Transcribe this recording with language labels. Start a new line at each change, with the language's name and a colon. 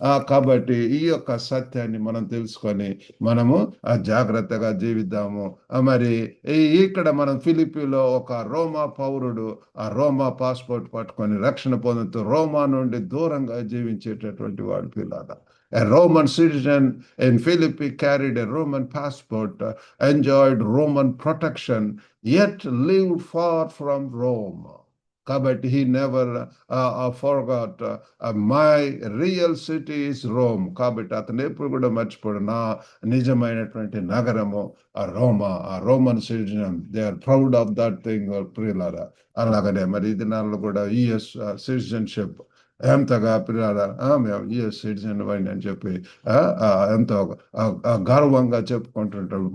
Telugu: కాబట్టి ఈ యొక్క సత్యాన్ని మనం తెలుసుకొని మనము జాగ్రత్తగా జీవిద్దాము. మరి ఇక్కడ మనం ఫిలిప్పీలో ఒక రోమా పౌరుడు ఆ రోమా పాస్పోర్ట్ పట్టుకొని రక్షణ పొందుతూ రోమా నుండి దూరంగా జీవించేటటువంటి వాడు పిల్లరా.
English: A Roman citizen in Philippi carried a Roman passport, enjoyed Roman protection, yet lived far from Rome. కాబట్టి he never forgot my real city is Rome.
Telugu: కాబట్టి అతను ఎప్పుడు కూడా మర్చిపోడు, నా నిజమైనటువంటి నగరము ఆ రోమా, ఆ Roman citizen.
English: they are proud of that thing
Telugu: ప్రియులారా. అలాగనే మరి ఈ దినాల్లో కూడా యుఎస్ సిటిజన్షిప్ ఎంతగా పిల్లల మేము యుఎస్ సిటిజన్ అని చెప్పి ఎంతో గర్వంగా చెప్పుకుంటుంటారు.